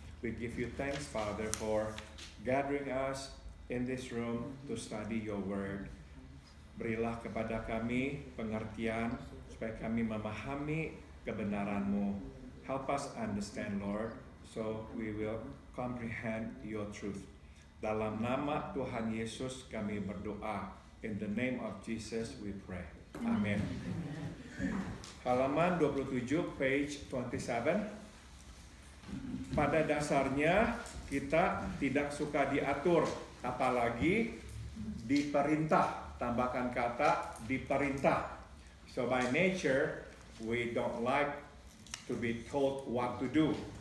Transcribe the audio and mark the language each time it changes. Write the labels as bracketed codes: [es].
[en] We give you thanks, Father, for gathering us in this room to study your word. [id] Berilah kepada kami pengertian supaya kami memahami kebenaran-Mu. [en] Help us understand, Lord, so we will comprehend your truth. [id] Dalam nama Tuhan Yesus kami berdoa. [en] In the name of Jesus we pray. [id] Amin. Halaman 27, [en] page 27. [id] Pada dasarnya kita tidak suka diatur, apalagi diperintah. Tambahkan kata diperintah. [en] So by nature we don't like to be told what to do.